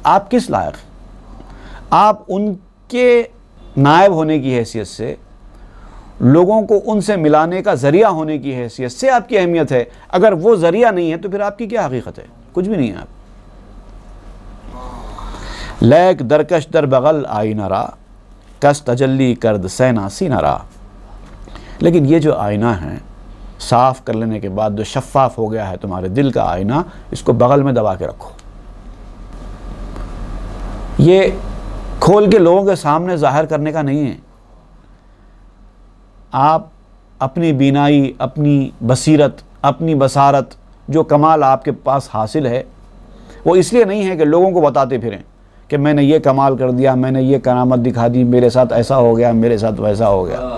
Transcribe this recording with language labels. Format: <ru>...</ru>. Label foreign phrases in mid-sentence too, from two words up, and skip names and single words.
<ur>آپ کس لائق ہیں؟ آپ ان کے نائب ہونے کی حیثیت سے، لوگوں کو ان سے ملانے کا ذریعہ ہونے کی حیثیت سے آپ کی اہمیت ہے۔ اگر وہ ذریعہ نہیں ہے تو پھر آپ کی کیا حقیقت ہے؟ کچھ بھی نہیں ہے آپ۔</ur> <fa>لیک درکش در بغل آئینہ را، کس تجلی کرد سینا سینہ را۔</fa> <ur>لیکن یہ جو آئینہ ہے صاف کر لینے کے بعد جو شفاف ہو گیا ہے تمہارے دل کا آئینہ، اس کو بغل میں دبا کے رکھو۔ یہ کھول کے لوگوں کے سامنے ظاہر کرنے کا نہیں ہے۔ آپ اپنی بینائی، اپنی بصیرت، اپنی بصارت، جو کمال آپ کے پاس حاصل ہے، وہ اس لیے نہیں ہے کہ لوگوں کو بتاتے پھریں کہ میں نے یہ کمال کر دیا، میں نے یہ کرامت دکھا دی، میرے ساتھ ایسا ہو گیا، میرے ساتھ ویسا ہو گیا۔</ur>